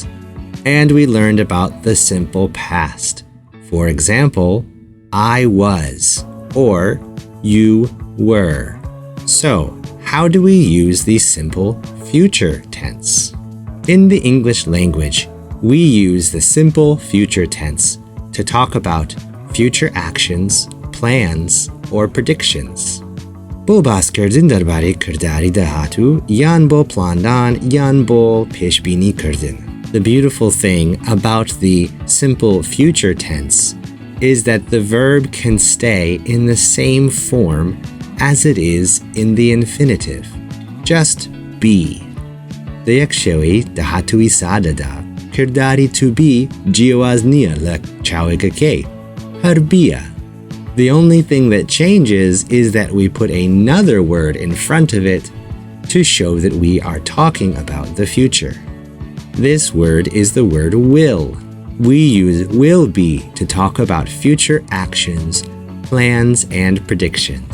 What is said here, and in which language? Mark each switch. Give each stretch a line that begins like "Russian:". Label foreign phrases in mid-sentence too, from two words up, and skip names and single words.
English: And we learned about the simple past. For example, I was or you were. So, how do we use the simple future tense? In the English language, we use the simple future tense to talk about future actions, plans, or predictions.
Central Kurdish: بۆ باسکردن دەربارەی کرداری داهاتوو یان بۆ پلاندان یان بۆ پێشبینی کردن.
English: The beautiful thing about the simple future tense is that the verb can stay in the same form as it is in the infinitive. Just be. The
Central Kurdish: یەکشەوەی داهاتووی سادەدا کرداری
English: to be
Central Kurdish: جیاواز نییە لە چاوێکەکەی هەر بیە.
English: The only thing that changes is that we put another word in front of it to show that we are talking about the future. This word is the word will. We use will be to talk about future actions, plans, and predictions.